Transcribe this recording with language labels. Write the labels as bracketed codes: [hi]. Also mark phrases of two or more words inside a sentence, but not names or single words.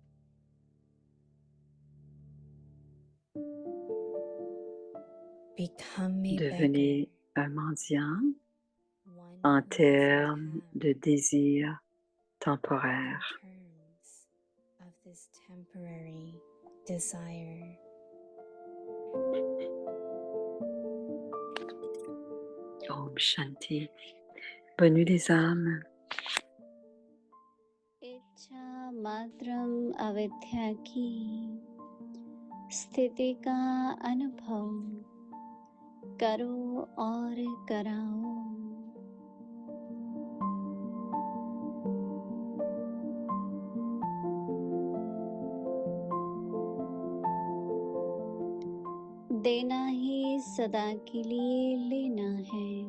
[fr] Devenez un mendiant en termes de désir temporaire. Om Shanti. Bonne nuit les âmes. [hi] इच्छा मात्रम अविद्या की स्थिति का अनुभव करो और कराओ। देना ही सदा के लिए लेना है।